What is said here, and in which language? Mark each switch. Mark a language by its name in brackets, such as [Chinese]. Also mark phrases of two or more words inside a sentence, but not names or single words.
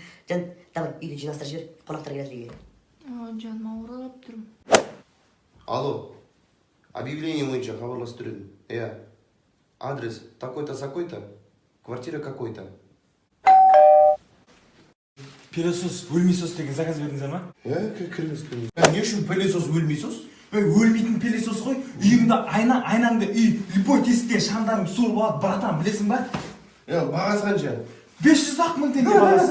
[Kazakh] Can, давай, үйді жинастырып жібер, қонақтар келеді үйге. Жаным ауырып тұрмын. Алло, объявление бойынша хабарласып тұр едім. Иә, [Russian] адрес такой-то, такой-то, квартира какой-то. [Kazakh] Пелесос, өлмейсос деген заказ бердіңіздер ма? Кіріңіз. Не үшін пылесос өлмейсіз? Өлмейтін пелесос ғой. Үйіңді айнаңды үй, любой тесіктен шамдарың суырып алады, братан, білесің ба? Бағасы қанша? 500 мың теңге бағасы.